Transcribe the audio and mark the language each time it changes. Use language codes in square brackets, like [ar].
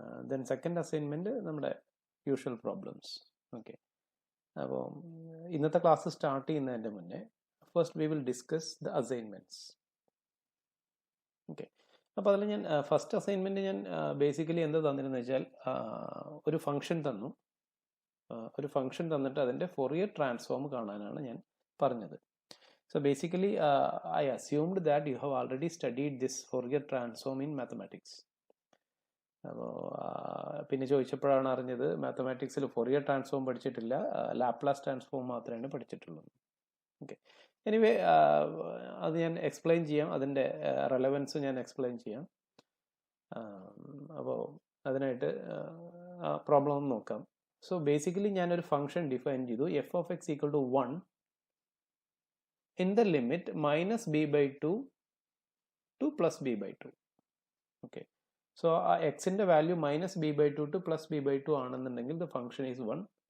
[ml] Then second assignment നമ്മുടെ usual problems. Okay, അപ്പോൾ ഇന്നത്തെ ക്ലാസ് സ്റ്റാർട്ട് ചെയ്യുന്നതിൻ്റെ മുന്നേ [en] First we will discuss the assignments. [ml] Okay, അപ്പോൾ അതിൽ ഞാൻ ഫസ്റ്റ് അസൈൻമെൻറ്റ് ഞാൻ ബേസിക്കലി എന്താ തന്നിരുന്നു വെച്ചാൽ ഒരു ഫംഗ്ഷൻ തന്നു. ഒരു ഫംഗ്ഷൻ തന്നിട്ട് അതിൻ്റെ ഫോറിയർ ട്രാൻസ്ഫോം കാണാനാണ് ഞാൻ പറഞ്ഞത്. [en] So basically I assumed that you have already studied this Fourier transform in mathematics. [ml] അപ്പോൾ പിന്നെ ചോദിച്ചപ്പോഴാണ് അറിഞ്ഞത് മാത്തമാറ്റിക്സിൽ ഫോറിയർ ട്രാൻസ്ഫോം പഠിച്ചിട്ടില്ല, ലാപ്ലാസ് ട്രാൻസ്ഫോം മാത്രമേ പഠിച്ചിട്ടുള്ളൂ. ഓക്കെ, എനിവേ അത് ഞാൻ എക്സ്പ്ലെയിൻ ചെയ്യാം, അതിൻ്റെ റെലവൻസ് ഞാൻ എക്സ്പ്ലെയിൻ ചെയ്യാം. അപ്പോൾ അതിനായിട്ട് പ്രോബ്ലം ഒന്ന് നോക്കാം. സോ ബേസിക്കലി ഞാനൊരു ഫംഗ്ഷൻ ഡിഫൈൻ ചെയ്തു, [en] f of x equal to 1 in the limit minus b by 2 [ml] to plus b by 2. [en] Okay, so x in the value minus b by 2 to plus b by 2 ആണെന്നുണ്ടെങ്കിൽ the function is 1.